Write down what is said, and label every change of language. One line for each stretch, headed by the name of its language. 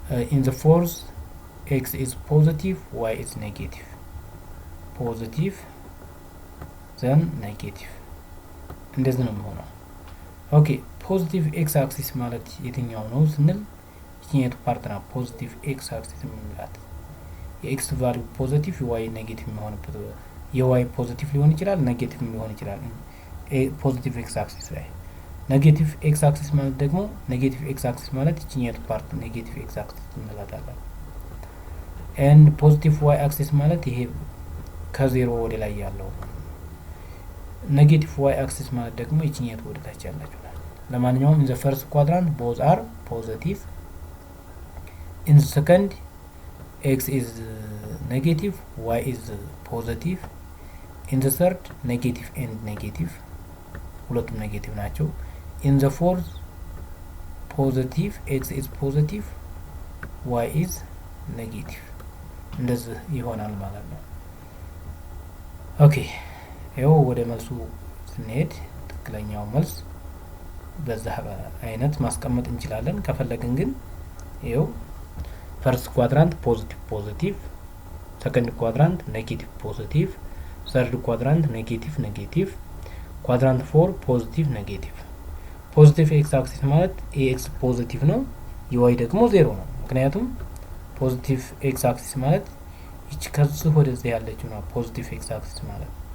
English: in the fourth x is positive, y is negative, positive then negative.
Amharic: እንደዚህ ነው የሚሆነው። ኦኬ ፖዚቲቭ ኤክስ አክሲስ ማለት የትኛው ነው ስንል ይሄኛው ፓርት ነው። ፖዚቲቭ ኤክስ አክሲስ የምንላት የኤክስ ቫልዩ ፖዚቲቭ የዋይ ኔጌቲቭ የሚሆንበት፣ የዋይ ፖዚቲቭ ሊሆን ይችላል፣ ኔጌቲቭ ሊሆን ይችላል። ፖዚቲቭ ኤክስ አክሲስ ላይ ኔጌቲቭ ኤክስ አክሲስ ማለት ደግሞ ኔጌቲቭ ኤክስ አክሲስ ማለት ይችኛው ፓርት ኔጌቲቭ ኤክስ አክሲስ እንላታለን። ኤንድ ፖዚቲቭ ዋይ አክሲስ ማለት ይሄ ከዜሮ ወደ ላይ ያለው። ኔጌቲቭ ዋይ አክሲስ ማለት ደግሞ ይችኛው ወደ ታች ያላችሁ። ለማንኛውም
English: in the first quadrant both are positive. in the second x is negative, y is positive. in the third negative and negative,
Amharic: ሁለቱም ኔጌቲቭ ናቸው።
English: in the fourth positive, x is positive, y is negative.
Amharic: እንደዚህ ይሆናል ማለት ነው። ኦኬ ይኸው ወደ መልሱ ስንሄድ ትክክለኛው መልስ በዛ አይነት ማስቀመጥ እንችላለን። ከፈለግን ግን ይኸው ፈርስት ኳድራንት ፖዚቲቭ፣ ሰከንድ ኳድራንት ኔጌቲቭ ፖዚቲቭ፣ ሰርድ ኳድራንት ኔጌቲቭ፣ ኳድራንት 4 ፖዚቲቭ ኔጌቲቭ። ፖዚቲቭ ኤክስ አክሲስ ማለት ኤክስ ፖዚቲቭ ነው፣ የዋይ ደግሞ ዜሮ ነው። ምክንያቱም ፖዚቲቭ ኤክስ አክሲስ ማለት ይች ከዚህ ወደዚህ ያለችው ነው። ፖዚቲቭ ኤክስ አክሲስ ማለት